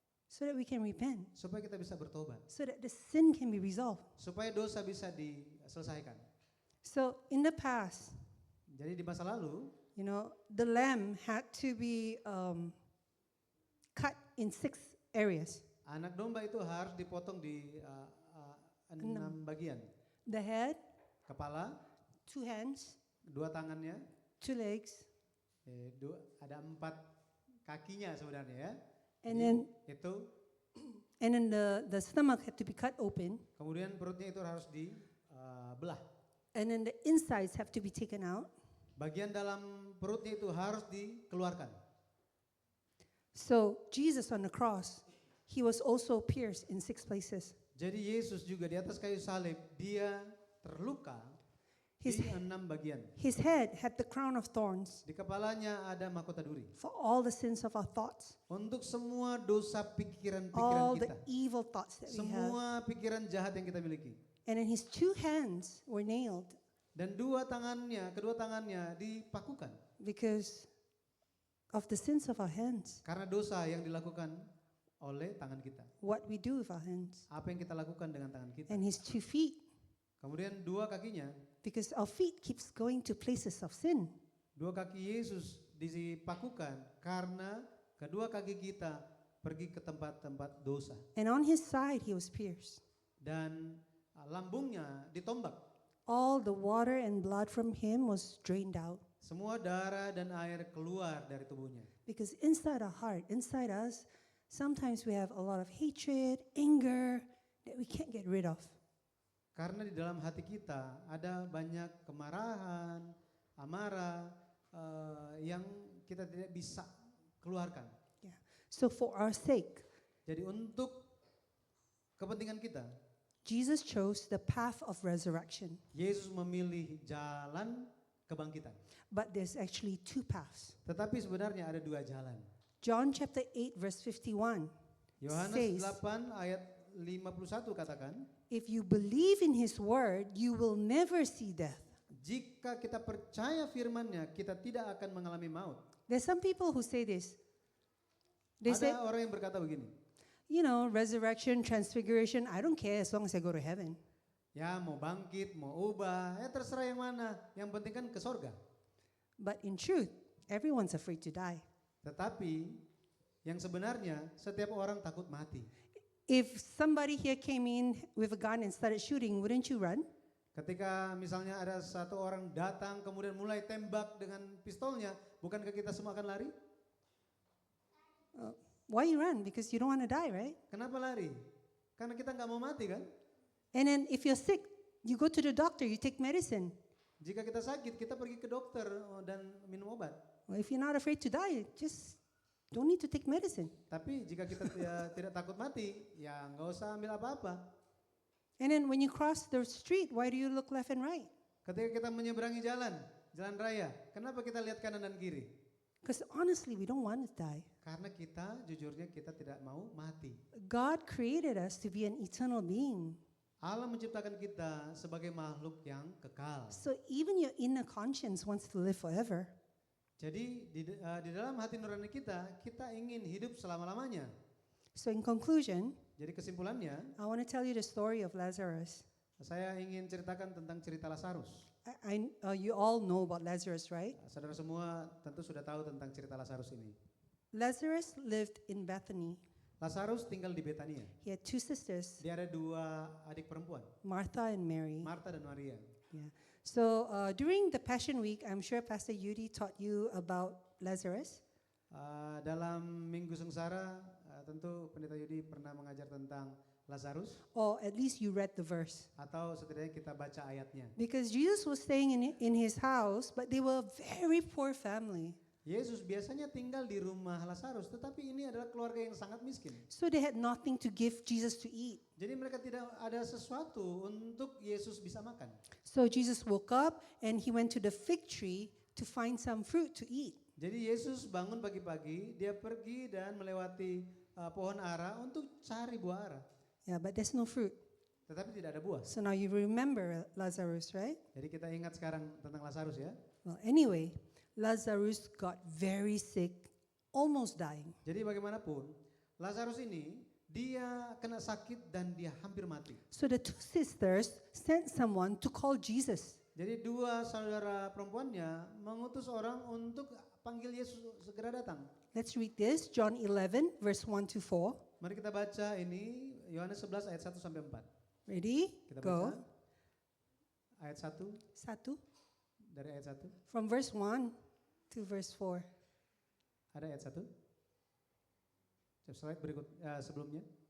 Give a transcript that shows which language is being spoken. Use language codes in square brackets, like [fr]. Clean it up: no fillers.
[en] So that we can repent. [id] supaya kita bisa bertobat, [en] So that the sin can be resolved. [id] supaya dosa bisa diselesaikan. [en] So in the past, [id] Jadi di masa lalu, [en] you know, the lamb had to be cut in 6 areas. [id] anak domba itu harus dipotong di 6 bagian. [en] The head, [id] Kepala, [en] 2 hands, [id] 2 tangannya, [en] 2 legs, [id] ada 4 kakinya sebenarnya ya. [en] and then [id] Itu, [en] the stomach had to be cut open, [id] kemudian perutnya itu harus dibelah. [en] and then the insides have to be taken out. [id] Bagian dalam perutnya itu harus dikeluarkan. [en] So Jesus on the cross, he was also pierced in 6 places. [id] Jadi Yesus juga di atas kayu salib, dia terluka [en] His, [id] di 6 bagian. [en] his head had the crown of thorns [id] Di kepalanya ada mahkota duri. [en] for all the sins of our thoughts, [id] Untuk semua dosa pikiran-pikiran [en] all the [id] kita. [en] evil thoughts that we have. [id] Semua pikiran jahat yang kita miliki. [en] And then his 2 hands were nailed [id] Dan kedua tangannya dipakukan. [en] because of the sins of our hands. [id] Karena dosa yang dilakukan oleh tangan kita. [en] What we do with our hands. [id] Apa yang kita lakukan dengan tangan kita. [en] And his 2 feet, [id] Kemudian 2 kakinya, [en] because our feet keeps going to places of sin. [id] 2 kaki Yesus dipakukan karena kedua kaki kita pergi ke tempat-tempat dosa. [en] And on his side he was pierced. [id] Dan lambungnya ditombak. [en] All the water and blood from him was drained out. [id] Semua darah dan air keluar dari tubuhnya. [en] Because inside our heart, inside us, sometimes we have a lot of hatred, anger, that we can't get rid of. [id] Karena di dalam hati kita ada banyak kemarahan, amarah yang kita tidak bisa keluarkan. [en] Yeah. So for our sake, [id] Jadi untuk kepentingan kita, [en] Jesus chose the path of resurrection. [id] Yesus memilih jalan kebangkitan. [en] But there's actually two paths. [id] Tetapi sebenarnya ada dua jalan. [en] John chapter 8 verse 51 [id] Yohanes [en] says, [id] 8 ayat 51 katakan, [en] if you believe in his word, you will never see death. [id] jika kita percaya firman-Nya, kita tidak akan mengalami maut. [en] There's some people who say this. They say, [id] Ada orang yang berkata begini, [en] you know, resurrection, transfiguration, I don't care as long as I go to heaven. [id] ya mau bangkit, mau ubah, ya terserah yang mana. Yang penting kan ke sorga. [en] But in truth, everyone's afraid to die. [id] Tetapi yang sebenarnya setiap orang takut mati. [en] If somebody here came in with a gun and started shooting, wouldn't you run? [id] Ketika misalnya ada satu orang datang kemudian mulai tembak dengan pistolnya, bukankah kita semua akan lari? [en] Why you run? Because you don't want to die, right? [id] Kenapa lari? Karena kita nggak mau mati kan? [en] And then if you're sick, you go to the doctor, you take medicine. [id] Jika kita sakit, kita pergi ke dokter dan minum obat. [en] Well, if you're not afraid to die, just don't need to take medicine. [id] Tapi jika kita tidak takut mati, ya nggak usah ambil apa-apa. [en] And then when you cross the street, why do you look left and right? [id] Ketika kita menyeberangi jalan raya, kenapa kita lihat kanan dan kiri? [en] Because honestly, we don't want to die. [id] Karena kita, jujurnya kita tidak mau mati. [en] God created us to be an eternal being. [id] Allah menciptakan kita sebagai makhluk yang kekal. [en] So even your inner conscience wants to live forever. [id] Jadi di dalam hati nurani kita ingin hidup selama-lamanya. [en] So in conclusion, [id] Jadi kesimpulannya, [en] I want to tell you the story of Lazarus. [id] saya ingin ceritakan tentang cerita Lazarus. [en] You all know about Lazarus, right? [id] Saudara semua tentu sudah tahu tentang cerita Lazarus ini. [en] Lazarus lived in Bethany. [id] Lazarus tinggal di Betania. [en] He had two sisters, [id] Dia ada dua adik perempuan, [en] Martha and Mary. [id] Marta dan Maria. Yeah. [en] So during the Passion Week, I'm sure Pastor Yudi taught you about Lazarus. [id] Dalam Minggu Sengsara, tentu Pendeta Yudi pernah mengajar tentang Lazarus, [en] Or at least you read the verse. [id] atau setidaknya kita baca ayatnya. [en] Because Jesus was staying in his house, but they were a very poor family. [id] Yesus biasanya tinggal di rumah Lazarus, tetapi ini adalah keluarga yang sangat miskin. [en] So they had nothing to give Jesus to eat. [id] Jadi mereka tidak ada sesuatu untuk Yesus bisa makan. [en] So Jesus woke up and he went to the fig tree to find some fruit to eat. [id] Jadi Yesus bangun pagi-pagi, dia pergi dan melewati pohon ara untuk cari buah ara. [en] Yeah, but there's no fruit. [id] Tetapi tidak ada buah. [en] So now you remember Lazarus, right? [id] Jadi kita ingat sekarang tentang Lazarus ya. [en] Well, anyway, Lazarus got very sick, almost dying. [id] Jadi bagaimanapun, Lazarus ini dia kena sakit dan dia hampir mati. [en] So the two sisters sent someone to call Jesus. [id] Jadi dua saudara perempuannya mengutus orang untuk panggil Yesus segera datang. [en] Let's read this, John 11, verse 1 to 4. [id] Mari kita baca ini Yohanes 11 ayat 1 sampai 4. [en] Ready? [id] Kita [en] Go. [id] baca ayat 1 Satu. dari ayat 1. [en] From verse 1 to verse 4. [id] Ada ayat 1. Slide berikut sebelumnya.